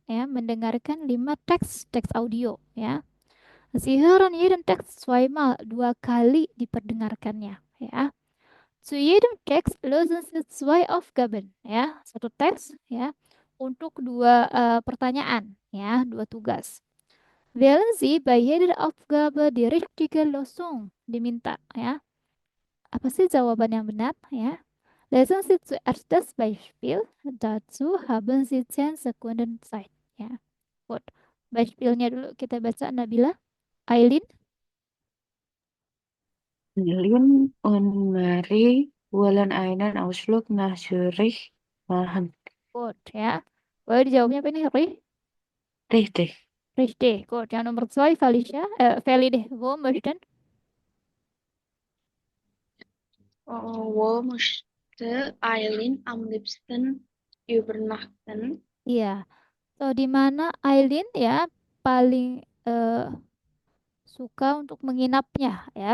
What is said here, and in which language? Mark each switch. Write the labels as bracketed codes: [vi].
[id] Ya, mendengarkan 5 teks audio ya. [de] Sie hören jeden Text zweimal, [id] 2 kali diperdengarkannya ya. [de] Zu jedem Text lösen Sie 2 Aufgaben [id] ya, satu teks ya untuk 2 pertanyaan ya, 2 tugas. [de] Wählen Sie bei jeder Aufgabe die richtige Lösung, [id] diminta ya. Apa sih jawaban yang benar ya? [de] Lesen Sie zuerst das Beispiel, dazu haben Sie 10 Sekunden Zeit ya. [id] Good. Beispielnya dulu kita baca, Nabila. Aileen. [de] Berlin und Marie wollen einen Ausflug nach Zürich machen. [id] Good ya. Boleh dijawabnya apa ini? [de] Richtig. Richtig. [id] Good. Yang nomor 2, Felicia. Feli deh. [de] Wo möchten? Wo möchte Eileen am liebsten übernachten? [id] Iya. So, di mana Aileen ya paling suka untuk menginapnya ya?